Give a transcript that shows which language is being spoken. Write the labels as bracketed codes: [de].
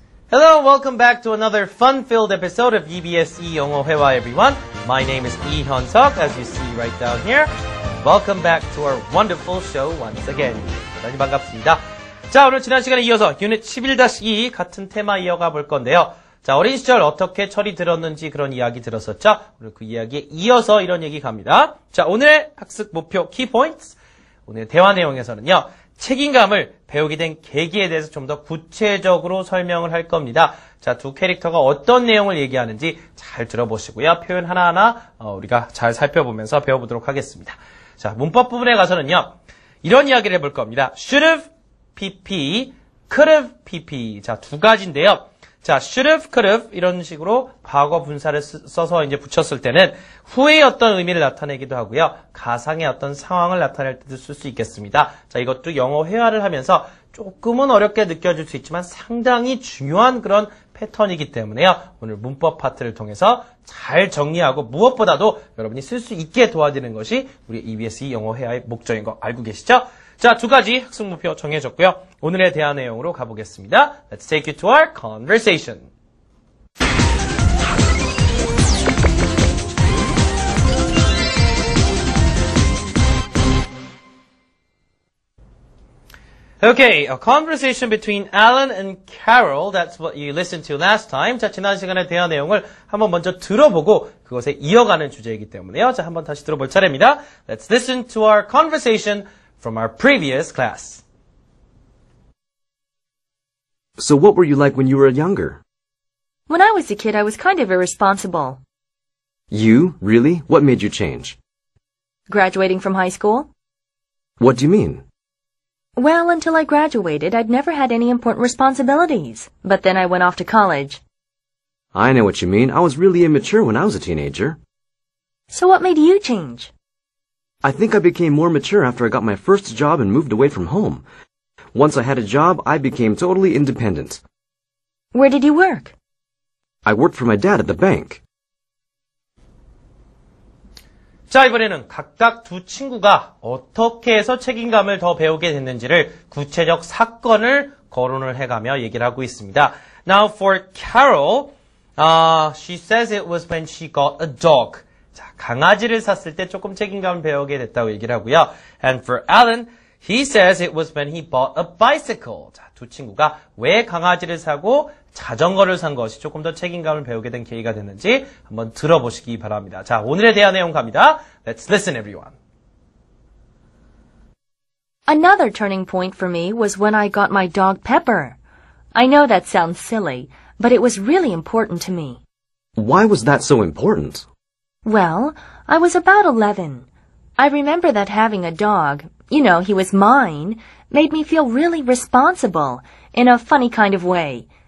[en] Hello, welcome back to another fun-filled episode of EBS 영어 회화, everyone. My name is Lee Hyun-seok, as you see right down here. Welcome back to our wonderful show once again. [ko] 대단히 반갑습니다. 자, 오늘 지난 시간에 이어서 유닛 11-2 같은 테마 이어가 볼 건데요. 자, 어린 시절 어떻게 철이 들었는지 그런 이야기 들었었죠? 오늘 그 이야기에 이어서 이런 얘기 갑니다. 자, 오늘의 학습 목표 키포인트. 오늘 대화 내용에서는요. 책임감을 배우게 된 계기에 대해서 좀 더 구체적으로 설명을 할 겁니다. 자, 두 캐릭터가 어떤 내용을 얘기하는지 잘 들어보시고요. 표현 하나하나 우리가 잘 살펴보면서 배워보도록 하겠습니다. 자, 문법 부분에 가서는요. 이런 이야기를 해볼 겁니다. [en] should have pp, could have pp. [ko] 자, 두 가지인데요. 자, should have, could have 이런 식으로 과거 분사를 써서 이제 붙였을 때는 후의 어떤 의미를 나타내기도 하고요. 가상의 어떤 상황을 나타낼 때도 쓸 수 있겠습니다. 자, 이것도 영어 회화를 하면서 조금은 어렵게 느껴질 수 있지만 상당히 중요한 그런 패턴이기 때문에요. 오늘 문법 파트를 통해서 잘 정리하고 무엇보다도 여러분이 쓸 수 있게 도와드리는 것이 우리 EBS 영어 회화의 목적인 거 알고 계시죠? 자, 두 가지 학습 목표 정해졌고요. 오늘의 대화 내용으로 가보겠습니다. [en] Let's take you to our conversation. Okay, a conversation between Alan and Carol. That's what you listened to last time. [ko] 자, 지난 시간의 대화 내용을 한번 먼저 들어보고 그것에 이어가는 주제이기 때문에요. 자, 한번 다시 들어볼 차례입니다. [en] Let's listen to our conversation from our previous class. So what were you like when you were younger? When I was a kid, I was kind of irresponsible. You? Really? What made you change? Graduating from high school? What do you mean? Well, until I graduated, I'd never had any important responsibilities. But then I went off to college. I know what you mean. I was really immature when I was a teenager. So what made you change? I think I became more mature after I got my first job and moved away from home. Once I had a job, I became totally independent. Where did you work? I worked for my dad at the bank. [ko] 자, 이번에는 각각 두 친구가 어떻게 해서 책임감을 더 배우게 됐는지를 구체적 사건을 거론을 해가며 얘기를 하고 있습니다. [en] Now for Carol, she says it was when she got a dog. [ko] 자, 강아지를 샀을 때 조금 책임감을 배우게 됐다고 얘기를 하고요. [en] And for Alan, he says it was when he bought a bicycle. [ko] 자, 두 친구가 왜 강아지를 사고 자전거를 산 것이 조금 더 책임감을 배우게 된 계기가 됐는지 한번 들어보시기 바랍니다. 자, 오늘의 대화 내용 갑니다. [en] Let's listen, everyone. Another turning point for me was when I got my dog Pepper. I know that sounds silly, but it was really important to me. Why was that so important? Well, I was about 11. I remember that having a dog, you know, he was mine, made me feel really responsible in a funny kind of way.